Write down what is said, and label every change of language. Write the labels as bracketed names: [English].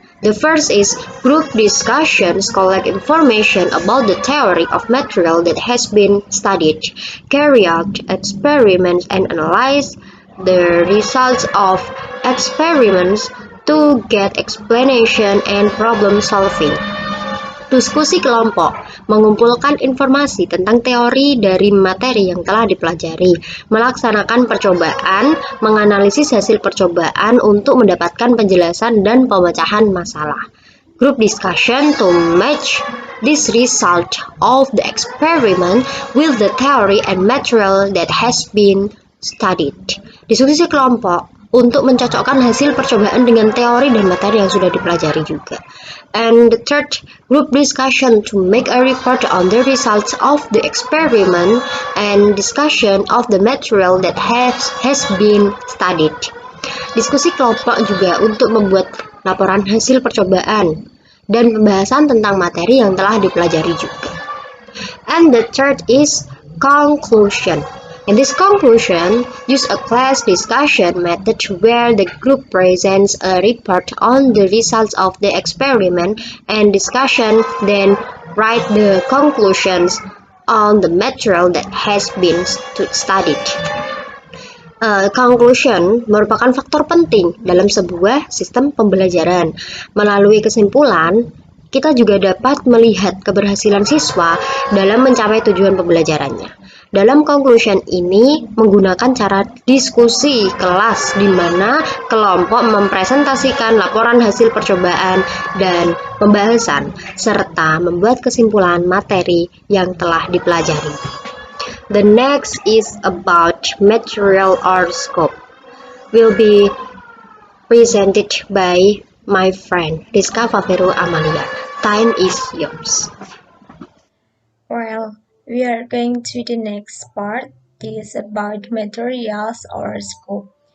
[English] The first is group discussions collect information about the theory of material that has been studied, carry out experiments and analyze the results of experiments to get explanation and problem solving. [Indonesian] Diskusi kelompok mengumpulkan informasi tentang teori dari materi yang telah dipelajari, melaksanakan percobaan, menganalisis hasil percobaan untuk mendapatkan penjelasan dan pemecahan masalah. [English] Group discussion to match this result of the experiment with the theory and material that has been studied. [Indonesian] Diskusi kelompok untuk mencocokkan hasil percobaan dengan teori dan materi yang sudah dipelajari juga. [English] And the third, group discussion to make a report on the results of the experiment and discussion of the material that has been studied. [Indonesian] Diskusi kelompok juga untuk membuat laporan hasil percobaan dan pembahasan tentang materi yang telah dipelajari juga. [English] And the third is conclusion. In this conclusion, use a class discussion method where the group presents a report on the results of the experiment and discussion, then write the conclusions on the material that has been studied. [Indonesian] Conclusion merupakan faktor penting dalam sebuah sistem pembelajaran. Melalui kesimpulan, kita juga dapat melihat keberhasilan siswa dalam mencapai tujuan pembelajarannya. Dalam conclusion ini menggunakan cara diskusi kelas di mana kelompok mempresentasikan laporan hasil percobaan dan pembahasan serta membuat kesimpulan materi yang telah dipelajari. [English] The next is about material or scope. Will be presented by my friend Riska, Fafirru, Amalia. Time is yours. Well, we are going to the next part. This is about materials or scope.